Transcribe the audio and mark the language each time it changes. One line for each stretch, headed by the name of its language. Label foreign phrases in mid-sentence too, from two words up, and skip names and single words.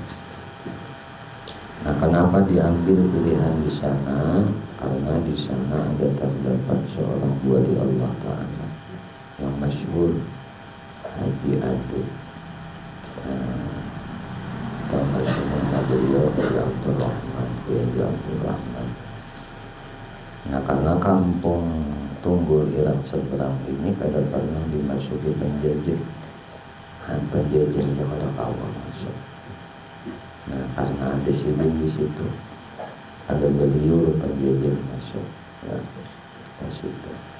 Indonesian: Nah, kenapa diambil pilihan di sana? Karena di sana ada terdapat seorang wali Allah Ta'ala yang masyhur, Haji Adu. Nama beliau adalah Abdurrahman.
Banjar: Nah, karena kampung Tunggul Ireng Seberang ini kada pernah dimasuki penjajah. Penjajahnya kada kawal masuk. Nah, karena ada sidin di situ, ada beliau penjajah masuk ke situ.